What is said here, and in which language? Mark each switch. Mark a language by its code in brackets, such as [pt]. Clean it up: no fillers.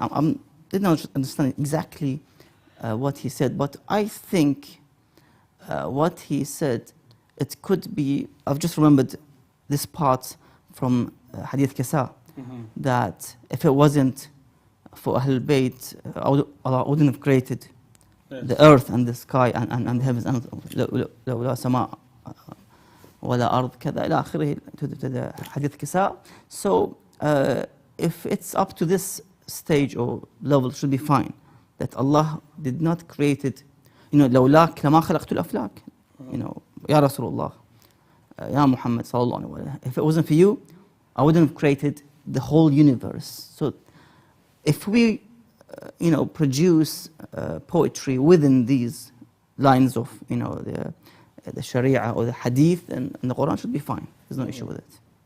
[en] I did not understand exactly what he said, but I think what he said, it could be, I've just remembered this part from Hadith Kasa, that if it wasn't for Ahlul Bayt, Allah wouldn't have created the earth and the sky and the heavens, and [ar] لولا سماء ولا أرض كذا إلى آخره, [en] to the Hadith Kasa. So if it's up to this stage or level, it should be fine. That Allah did not create it, [ar] لولاك لما خلقت الأفلاك, يا رسول الله, يا محمد صلى الله عليه وسلم. [en] If it wasn't for you, I wouldn't have created the whole universe. So if we, produce poetry within these lines of, the Sharia or the Hadith, and the Quran should be fine. There's no issue with it.